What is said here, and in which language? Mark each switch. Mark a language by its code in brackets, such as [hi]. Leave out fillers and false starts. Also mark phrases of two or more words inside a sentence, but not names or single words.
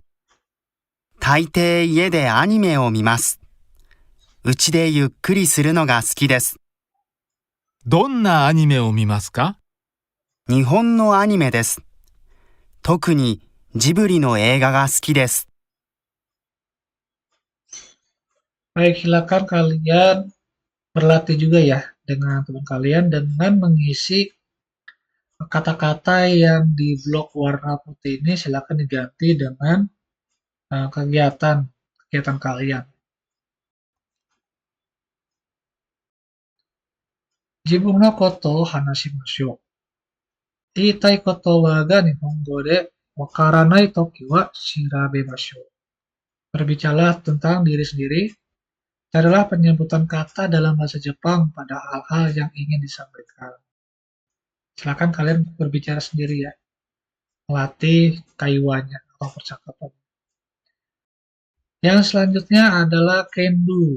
[ja] 大抵家でアニメを見ます。うちでゆっくりするのが好きです。どんなアニメを見ますか？日本のアニメです。特にジブリの映画が好きです。 [id] Baik, silakan kalian berlatih juga ya dengan teman kalian dengan mengisi kata-kata yang di blok warna putih ini silakan diganti dengan kegiatan kalian. [ja] 自分のこと話しましょう. 言いたいことはが日本語で分からない時は調べましょう. [id] Berbicaralah tentang diri sendiri. Carilah penyebutan kata dalam bahasa Jepang pada hal-hal yang ingin disampaikan. Silakan kalian berbicara sendiri ya. Melatih kaiwanya atau percakapan. Yang selanjutnya adalah Kendo.